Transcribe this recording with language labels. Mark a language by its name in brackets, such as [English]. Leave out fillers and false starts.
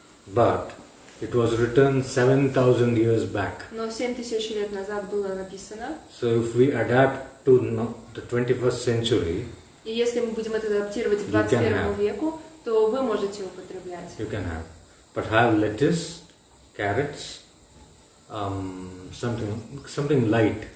[English] But it was written 7,000 years back. [Russian] но 7000 лет назад было написано. [English] So if we adapt to the 21st century, [Russian] И если мы будем это адаптировать к [English] You can [Russian] 21 [English] have. [Russian] веку, то вы можете употреблять. [English] you can have. But have lettuce, carrots, something light.